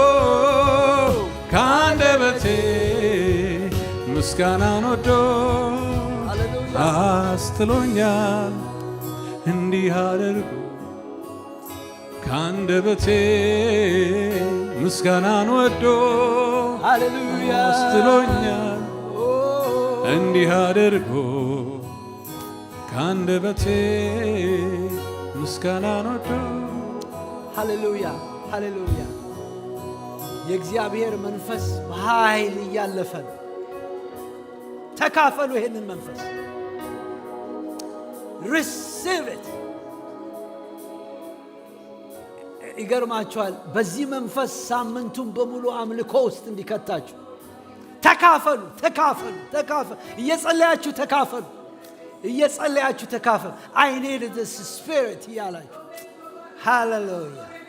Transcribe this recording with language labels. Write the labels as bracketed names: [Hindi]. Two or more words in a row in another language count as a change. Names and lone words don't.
[Amharic] ከአንደበቴ ምስጋናን ወዶ አስጥሎኛል። እንዲህ አድርጎ ከአንደበቴ ምስጋናን ወዶ አስጥሎኛል። እንዲህ አድርጎ ከአንደበቴ ምስጋናን ወዶ። ሃሌሉያ ሃሌሉያ። የእግዚአብሔር መንፈስ በኃይል እያለፈ ነው። ተካፈሉ ይሄንን መንፈስ። [English] receive it [Amharic] ይገርማችኋል። በዚህ መንፈስ ሳምንቱን በሙሉ አምልኮ ውስጥ እንዲከታችሁ ተካፈሉ። እየጸለያችሁ ተካፈሉ። [English] I need this spirit [Amharic] እያላችሁ ሃሌሉያ